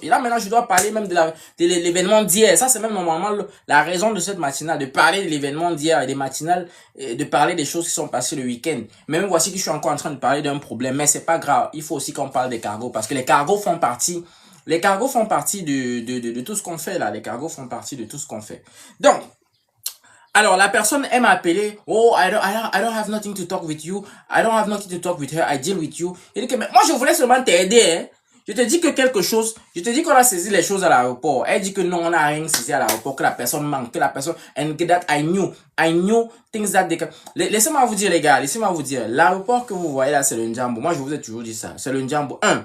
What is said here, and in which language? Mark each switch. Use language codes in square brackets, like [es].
[fr] Et là, maintenant, je dois parler même de l'événement d'hier. Ça, c'est même normalement la raison de cette matinale, de parler de l'événement d'hier et des matinales, de parler des choses qui sont passées le week-end. Même voici que je suis encore en train de parler d'un problème. Mais c'est pas grave. Il faut aussi qu'on parle des cargos. Parce que les cargos font partie de tout ce qu'on fait là. Les cargos font partie de tout ce qu'on fait. Donc, alors, la personne, elle m'a appelé. [en] Oh, I don't have nothing to talk with you. I don't have nothing to talk with her. I deal with you. [fr] Il dit que, mais moi, je voulais seulement t'aider, hein. Je te dis que je te dis qu'on a saisi les choses à l'aéroport. Elle dit que non, on n'a rien saisi à l'aéroport, que la personne manque, que la personne, [en] and that I knew things that they can. [fr] Laissez-moi vous dire, les gars, l'aéroport que vous voyez là, c'est le Njambo. Moi, je vous ai toujours dit ça. C'est le Njambo.